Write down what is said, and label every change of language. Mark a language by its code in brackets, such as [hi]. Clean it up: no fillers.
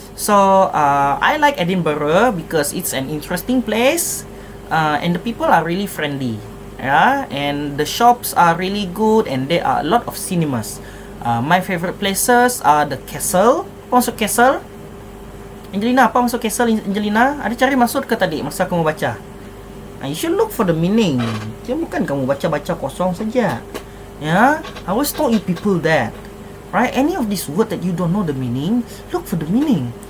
[en] So, I like Edinburgh because it's an interesting place and the people are really friendly. Yeah, and the shops are really good and there are a lot of cinemas. My favorite places are the castle. [ms] Apa maksud [en] castle? [ms] Angelina, apa maksud castle, Angelina? Ada cari maksud ke tadi masa kamu baca? [en] You should look for the meaning. [ms] Jangan bukan kamu baca-baca kosong saja. [en] Yeah, I always told you people that. Right? Any of these word that you don't know the meaning, look for the meaning.